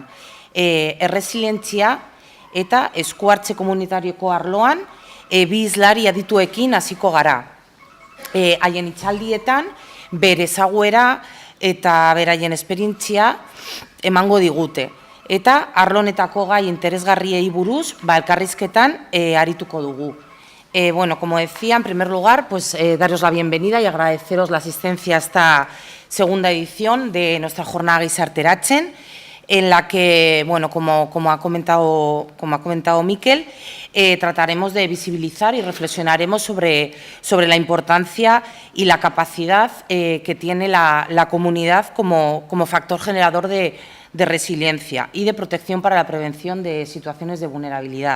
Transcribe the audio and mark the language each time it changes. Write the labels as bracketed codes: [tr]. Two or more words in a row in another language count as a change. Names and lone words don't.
[eu] Erresilientzia eta eskuhartze komunitarioko arloan bi hizlari adituekin hasiko gara. Haien hitzaldietan bere ezaguera eta beraien esperientzia emango digute. Eta arlo honetako gai interesgarriei buruz elkarrizketan arituko dugu. [es] Bueno, como decía, en primer lugar, pues daros la bienvenida y agradeceros la asistencia a esta segunda edición de nuestra jornada Gizarteratzen, en la que, bueno, como ha comentado Mikel, trataremos de visibilizar y reflexionaremos sobre la importancia y la capacidad que tiene la comunidad como factor generador de resiliencia y de protección para la prevención de situaciones de vulnerabilidad.